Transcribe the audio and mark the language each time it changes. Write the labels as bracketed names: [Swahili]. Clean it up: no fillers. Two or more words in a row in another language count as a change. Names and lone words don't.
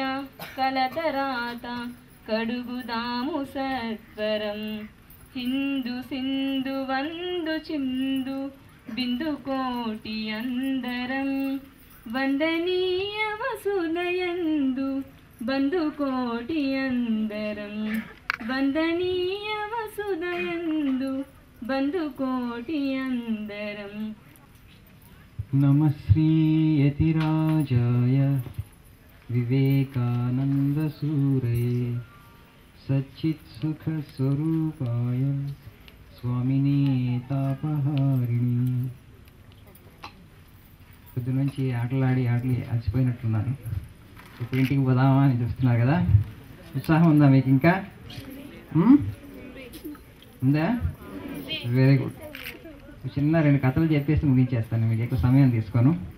[Telugu] కలతరాత కడుగుదాము సత్వరం హిందు సింధు వందు చిందు బిందు కోటి అందరం వందనీయ వసుదయందు బంధు కోటి అందరం వందనీయ వసుదయందు బంధు కోటి అందరం [Sanskrit] नमः श्रीयतिराजाय विवेकानन्दसूरये सच्चित्सुखस्वरूपाय स्वामिने तापहारिणि. [Telugu] పొద్దు నుంచి ఆటలాడి అలసిపోయినట్టున్నారు. ఇప్పుడు ఇంటికి పోదామా అని చూస్తున్నారు కదా. ఉత్సాహం ఉందా మీకు? ఇంకా ఉందా? [English] Very good. [Telugu] చిన్న 2 కథలు చెప్పేసి ముగించేస్తాను, మీకు ఎక్కువ సమయం తీసుకోను.